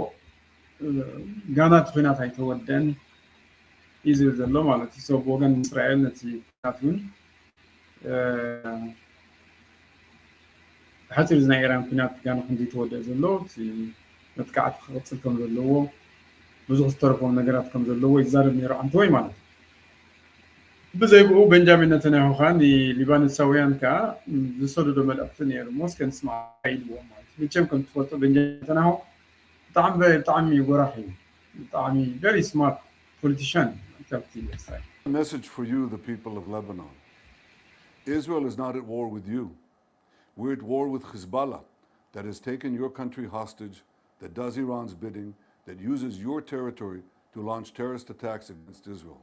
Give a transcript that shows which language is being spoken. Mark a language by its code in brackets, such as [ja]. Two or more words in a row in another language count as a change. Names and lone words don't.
[ti] ጋና እቲ ኩናት ኣይተወደአን እዩ ዝብል ዘሎ ማለት እዩ ሶ ብወገን እስራኤል ነቲ ኩናት እውን ሓፂር ናይ ኢራን ኩናት ጋና ክንደይ ተወደአ ዘሎ እቲ መጥቃዕቲ ክቕፅል ከም ዘለዎ ብዙሕ ዝተረፎም ነገራት ከም ዘለዎ ይዛረብ ነይሩ ዓንተወይ ማለት እዩ ብዘይብኡ ቤንጃሚን ነተንያሁ ከዓ ንሊባኖሳውያን ከዓ ዝሰደዶ መልእኽቲ ነይሩ ሞስ ከንስማዕ ኢልዎም ማለት እዩ መቸም ከም ትፈልጦ ቤንጃሚን ነተንያሁ ብጣዕሚ ጎራሒ እዩ ብጣዕሚ [en] very smart politician A message for you, the people of Lebanon. Israel is not at war with you. We're at war with Hezbollah that has taken your country hostage, that does Iran's bidding, that uses your territory to launch terrorist attacks against Israel.